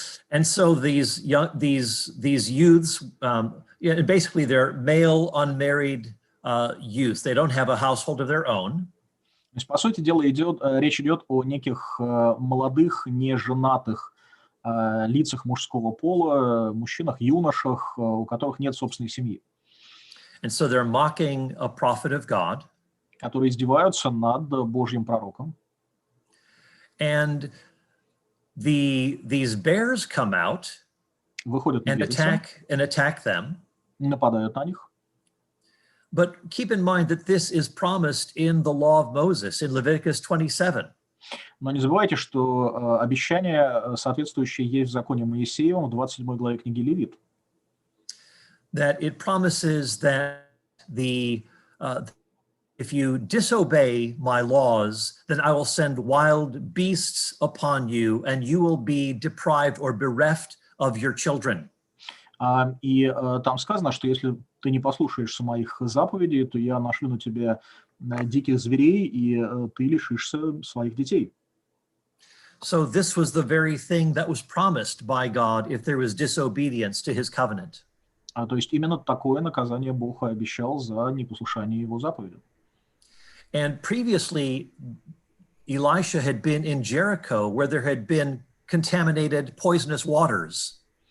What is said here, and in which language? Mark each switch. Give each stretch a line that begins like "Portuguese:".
English: And so these youths, basically they're male unmarried youth. They don't have a household of their own.
Russian: То есть, по сути дела, речь идет о неких молодых, неженатых лицах мужского пола, мужчинах, юношах, у которых нет собственной семьи.
English: And so they're mocking a prophet of God.
Russian: которые издеваются над Божьим пророком.
English: And these bears come out
Russian: Выходят
English: and
Russian: медведицы,
English: attack them.
Russian: нападают на них.
English: But keep in mind that this is promised in the law of Moses in Leviticus 27.
Russian: Но не забывайте, что обещание, соответствующее есть в законе Моисеевом в 27 главе книги Левит.
English: That it promises that if you disobey my laws, then I will send wild beasts upon you, and you will be deprived or bereft of your children.
Russian: И там сказано, что если ты не послушаешься моих заповедей, то я нашлю на тебя диких зверей, и ты лишишься своих детей.
English: So this was the very thing that was promised by God if there was disobedience to his covenant.
Russian: То есть именно такое наказание Бог обещал за непослушание его заповедям.
English: And previously, Elisha had been in Jericho where there had been contaminated poisonous waters.